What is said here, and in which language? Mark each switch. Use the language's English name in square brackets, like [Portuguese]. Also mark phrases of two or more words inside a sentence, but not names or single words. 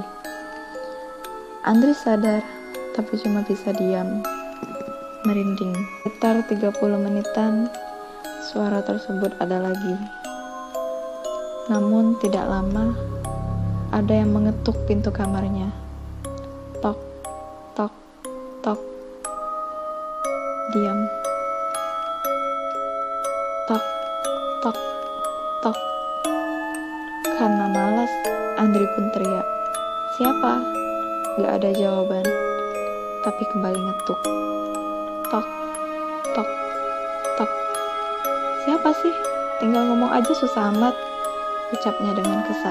[Indonesian] Andri sadar, tapi cuma bisa diam, merinding. Sekitar 30 menitan, suara tersebut ada lagi. Namun tidak lama, ada yang mengetuk pintu kamarnya. Tok, tok, tok. Diam. Tok, tok, tok. Karena malas, Andri pun teriak. Siapa? Gak ada jawaban, tapi kembali ngetuk. Tok, tok, tok. Siapa sih? Tinggal ngomong aja susah amat, ucapnya dengan kesal.